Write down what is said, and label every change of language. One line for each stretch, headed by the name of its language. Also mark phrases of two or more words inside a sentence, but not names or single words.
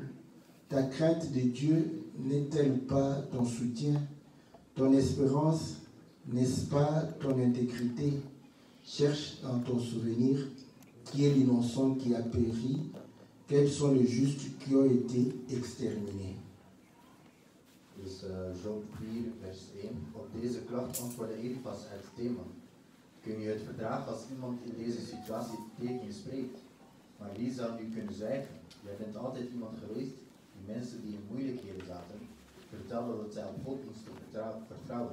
French: Ta crainte de Dieu n'est-elle pas ton soutien? Ton espérance, n'est-ce pas ton intégrité? Cherche dans ton souvenir qui est l'innocent qui a péri, quels sont les justes qui ont été exterminés.
Dutch: Dus Job 4, vers 1. Op deze klacht antwoordde Eliphaz uit Teman. Kun je het verdragen als iemand in deze situatie tegen je spreekt? Maar wie zou nu kunnen zwijgen? Jij bent altijd iemand geweest die mensen die in moeilijkheden zaten, vertelde dat zij op God moesten vertrouwen.